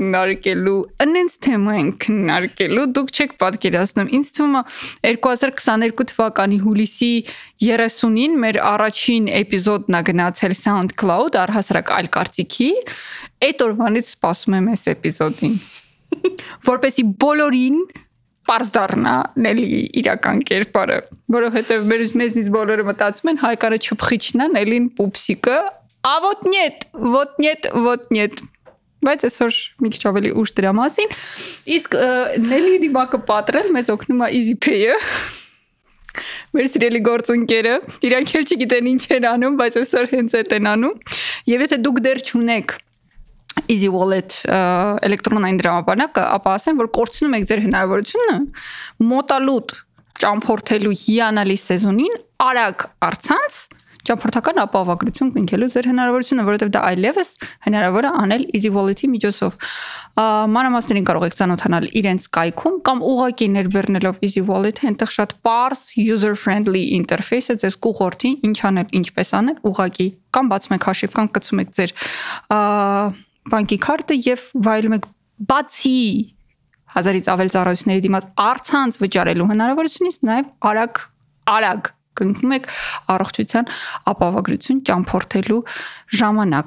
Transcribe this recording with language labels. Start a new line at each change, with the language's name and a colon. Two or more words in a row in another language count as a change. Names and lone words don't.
Armenian: քննարկելու, դուք չեք պատկերացնում, ինձ թվում է 2022 թվականի հուլիսի 30-ին մեր առաջին էպիզոդն է գնացել SoundCloud, առհասարակ այլ կարծիքի, այդ օրվանից սպասում եմ այս էպիզոդին։ Որպեսի բոլորին պարզ դառնա Նելի իրական կերպարը, որովհետև մեզնից բոլորը մտածում են Հայկանը չփխիչն է, Նելին պուպսիկը,
Russian: вот нет,
Armenian: բայց այսօր մի քիչ ավելի ուշ դրա մասին, իսկ Նելի դիմակը պատրել մեզ օգնում է EasyPay-ը, մեր սիրելի գործընկերը, իրանք էլ չգիտեն ինչ են անում, բայց այսօր հենց այդ են անում, եւ եթե դուք դեռ չունեք Easy Wallet էլեկտրոնային դրամապանակը, ապա ասեմ, որ կորցնում եք ձեր հնարավորությունը մոտալուտ ճամփորդելու հիանալի սեզոնին արագ առցանց ճամփորդական ապահովագրություն կնքելու ձեր հնարավորությունը, որովհետև դա այլևս հնարավոր է անել Easy Wallet-ի միջոցով։ Մանրամասներին կարող եք ծանոթանալ իրենց կայքում կամ ուղղակի ներբեռնելով Easy Wallet-ը, այնտեղ շատ պարզ
English: user friendly interface-ը
Armenian: ձեզ կուղղորդի ինչ անել, ինչպես անել, ուղղակի կամ բացում եք հաշիվ, կամ կցում եք ձեր բանկի քարտը եւ վայելում եք բացի 1000-ից ավել ծառայությունների դիմաց առցանց վճարելու հնարավորությունից նաեւ արագ կնքում եք առողջության ապահովագրություն ճամփորդելու ժամանակ։